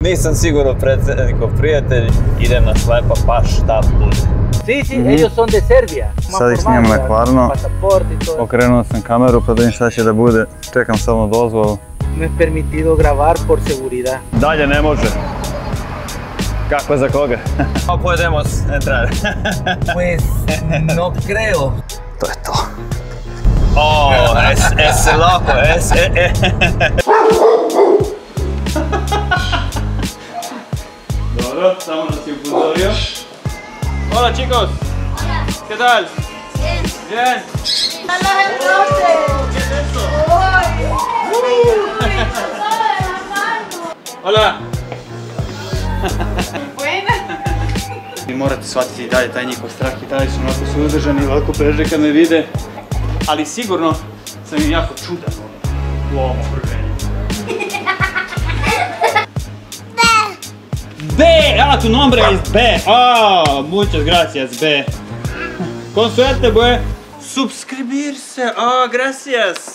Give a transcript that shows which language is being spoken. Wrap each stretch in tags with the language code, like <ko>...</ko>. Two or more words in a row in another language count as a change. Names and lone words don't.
<sr>Nisam sigurno predsjednikov prijatelj, idem na slepa pa šta bude.</sr> <es>Sí, ellos son de Serbia.</es> <sr>Sad ih snimam na Kvarno, okrenuo sam kameru pa da vidim šta će da bude, čekam samo dozvolu.</sr> <es>No es permitido grabar por seguridad.</es> <sr>Dalje ne može. Kako za koga?</sr> <es>Podemos entrar. Pues no creo.</es> <sr>To je to.</sr> <es>Oh, es loco,</es> <sr>Dobro, samo nas je upozorio.</sr> <es>Hola chicos. ¿Qué tal? Bien. Bien. ¡A los entonces! ¿Qué es esto? ¡Uy! Hola. Buena.</es> <sr>Vi morate shvatiti i dalje taj njihov strah i dalje su onako suzdržani, ovako beže kad me vide. Ali sigurno sam im jako čudan u ovom okruženju.</sr> <es>B! Ah, tu nombre es B! Ah, muchas gracias, B! Con suerte, boje! Subscribirse! Ah, gracias!</es>